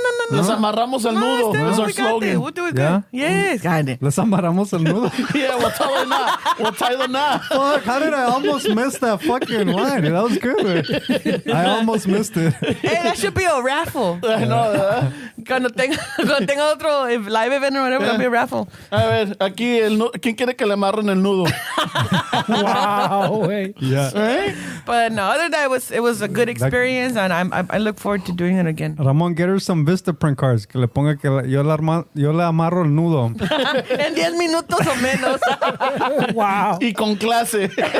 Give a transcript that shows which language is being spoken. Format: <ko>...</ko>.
<es>Les amarramos el nudo.</es> <en>Esteban, Is our we got this. slogan. We'll do it Yeah? good. Yes. God.</en> <es>Les amarramos el nudo.</es> <en>Yeah, we'll tie the knot. We'll tie the knot. Fuck, how did I almost miss that fucking line? That was good. I almost missed it. Hey, that should be a raffle. I know, ¿verdad?</en> <es>Cuando tenga otro</es> <en>live event or whatever, it'll be a raffle.</en> <es>A ver, aquí, ¿quién quiere que le amarren el nudo? Wow, güey.</es> <en>Yeah. Right? But no, other than that, it was a good experience, and I look forward to doing it again. Ramon, get her some Vista print cards.</en> <es>Que le ponga que yo le amarro el nudo. En 10 minutos o menos.</es> <en>Wow.</en> <es>Y con clase.</es>